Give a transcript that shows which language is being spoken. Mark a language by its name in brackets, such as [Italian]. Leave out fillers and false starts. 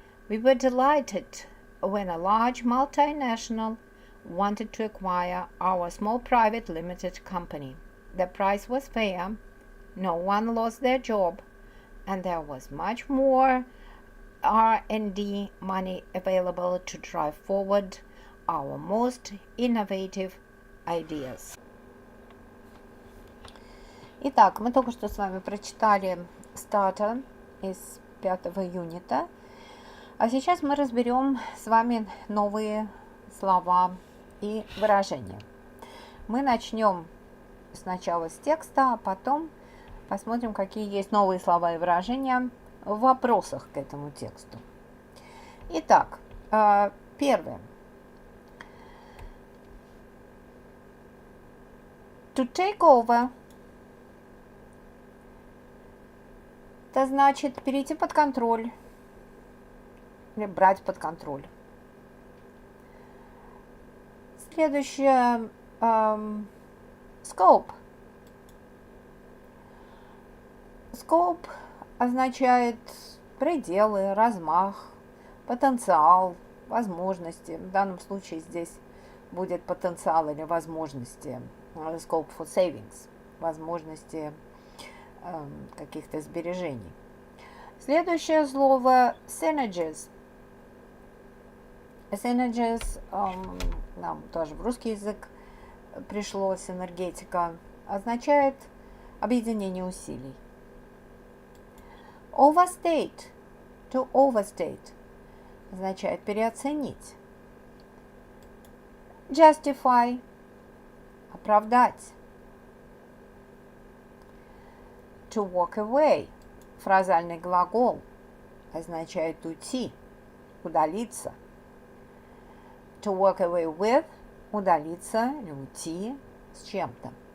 [English] We were delighted when a large multinational wanted to acquire our small private limited company. The price was fair, no one lost their job, and there was much more R&D money available to drive forward our most innovative ideas. [Russian] Итак, мы только что с вами прочитали стата из 5-го юнита, а сейчас мы разберем с вами новые слова и выражения. Мы начнем сначала с текста, а потом посмотрим, какие есть новые слова и выражения в вопросах к этому тексту. Итак, первое. [English] To take over [Russian] – это значит перейти под контроль или брать под контроль. Следующее scope. Scope означает пределы, размах, потенциал, возможности. В данном случае здесь будет потенциал или возможности. [English] Scope for savings. [Russian] Возможности каких-то сбережений. Следующее слово synergies. Synergies нам тоже в русский язык пришло, синергетика, означает объединение усилий. Overstate, to overstate, означает переоценить. Justify, оправдать. [English] To walk away, [Russian] фразальный глагол, означает уйти, удалиться. [English] To walk away with, [Russian] удалиться или уйти с чем-то.